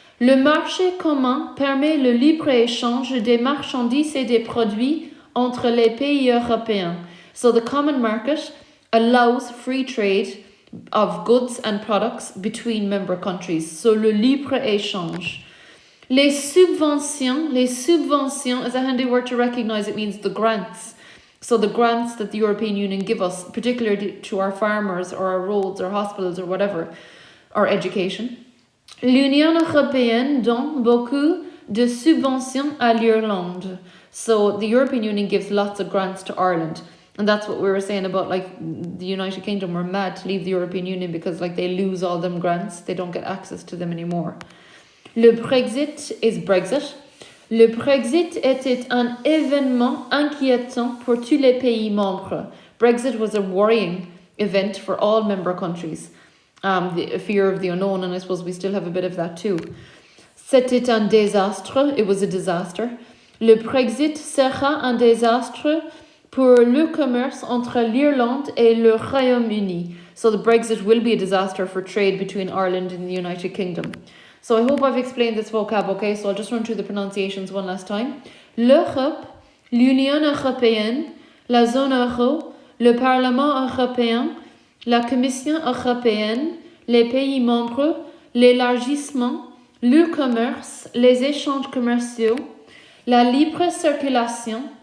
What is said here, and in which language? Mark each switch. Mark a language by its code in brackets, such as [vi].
[fr] Le marché commun permet le libre-échange des marchandises et des produits entre les pays européens. [en] So the common market allows free trade of goods and products between member countries. So [fr] le libre-échange. Les subventions [en] is a handy word to recognize. It means the grants. So the grants that the European Union give us, particularly to our farmers or our roads or hospitals or whatever, or education. [fr] L'Union européenne donne beaucoup de subventions à l'Irlande. [en] So the European Union gives lots of grants to Ireland. And that's what we were saying about like the United Kingdom were mad to leave the European Union because like they lose all them grants. They don't get access to them anymore. Le Brexit is Brexit. [fr] Le Brexit était un événement inquiétant pour tous les pays membres. [en] Brexit was a worrying event for all member countries. The fear of the unknown, and I suppose we still have a bit of that too. [fr] C'était un désastre. [en] It was a disaster. [fr] Le Brexit sera un désastre pour le commerce entre l'Irlande et le Royaume-Uni. [en] So the Brexit will be a disaster for trade between Ireland and the United Kingdom. So I hope I've explained this vocab, okay? So I'll just run through the pronunciations one last time. [fr] L'Europe, l'Union européenne, la zone euro, le Parlement européen, la Commission européenne, les pays membres, l'élargissement, le commerce, les échanges commerciaux, la libre circulation